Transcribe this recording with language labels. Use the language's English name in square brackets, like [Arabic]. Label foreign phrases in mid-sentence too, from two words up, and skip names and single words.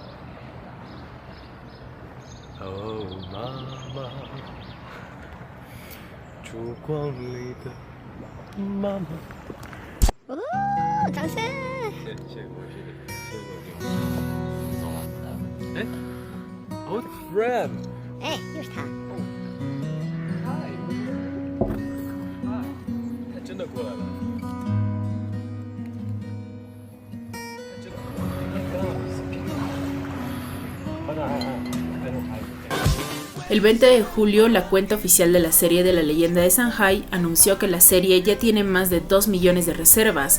[Chinese] 哦，妈妈，烛光里的妈妈。哦，掌声！谢谢各位，走了。 [English] 哎 ，old friend。 [Chinese] 哎，又是他。真的过来了。 [Spanish] El 20 de julio, la cuenta oficial de la serie de la leyenda de Shanghai anunció que la serie ya tiene más de 2 millones de reservas.